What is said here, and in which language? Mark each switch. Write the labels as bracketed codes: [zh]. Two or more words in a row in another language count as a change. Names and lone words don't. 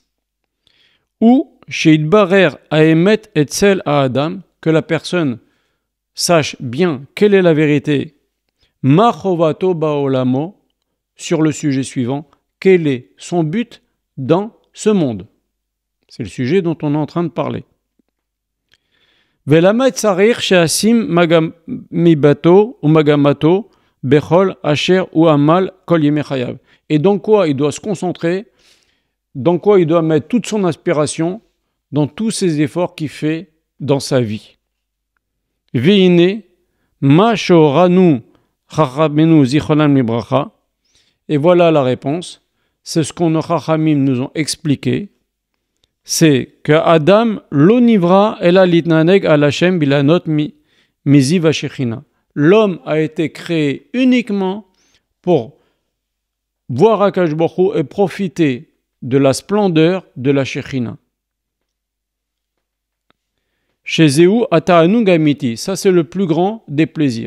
[he] ושיתברר האמת אצל האדם, [fr] que la personne sache bien quelle est la vérité. [he] מה חובתו בעולמו, [fr] sur le sujet suivant. Quel est son but dans ce monde? C'est le sujet dont on est en train de parler. [he] ולמה צריך שישים מגמתו ומגמתו בכל אשר הוא עמל כל ימי חייו. [fr] Et dans quoi il doit se concentrer, dans quoi il doit mettre toute son aspiration, dans tous ses efforts qu'il fait dans sa vie. [he] והנה מה שהורונו חכמינו זכרונם לברכה. [fr] Et voilà la réponse. C'est ce qu'on nos chachamim nous ont expliqué. C'est que [he] האדם לא נברא אלא להתענג על השם ולהנות מזיו השכינה. [fr] L'homme a été créé uniquement pour voir [he] הקדוש ברוך הוא [fr] et profiter de la splendeur de la Shechina. [he] שזהו התענוג האמיתי, [fr] ça c'est le plus grand des plaisirs.